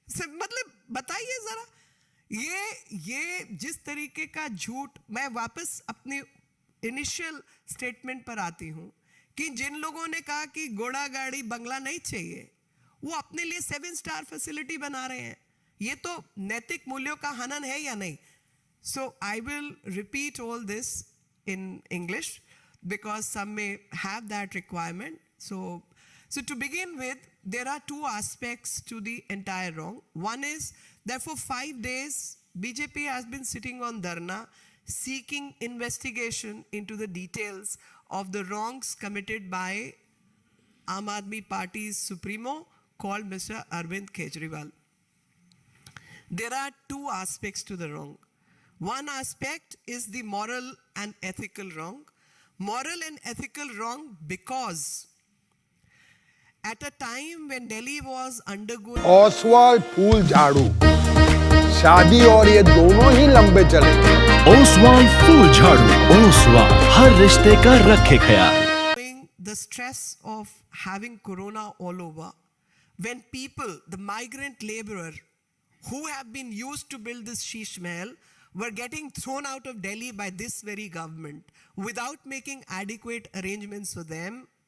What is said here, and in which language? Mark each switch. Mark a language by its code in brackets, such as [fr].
[hi] मतलब बताइए जरा। ये जिस तरीके का झूठ, मैं वापस अपने इनिशियल स्टेटमेंट पर आती हूं कि जिन लोगों ने कहा कि घोड़ा गाड़ी बंगला नहीं चाहिए, वो अपने लिए 7 स्टार फैसिलिटी बना रहे हैं। ये तो नैतिक मूल्यों का हनन है या नहीं? [en] So I will repeat all this in English because some may have that requirement. So to begin with, there are two aspects to the entire wrong. One is that for 5 days, BJP has been sitting on Dharna seeking investigation into the details of the wrongs committed by Aam Aadmi Party's supremo called Mr. Arvind Kejriwal. There are two aspects to the wrong. One aspect is the moral and ethical wrong. Moral and ethical wrong because at a time when Delhi was undergoing [hi] Oswal फूल झाड़ू शादी और ये दोनों ही लंबे चलेंगे। ओसवाल फूल झाड़ू ओसवाल हर रिश्ते का रखे ख्याल। [en] the stress of having corona all over, when people, the migrant laborer who have been used to build this Sheesh Mahal, were getting thrown out of Delhi by this very government without making adequate arrangements for them.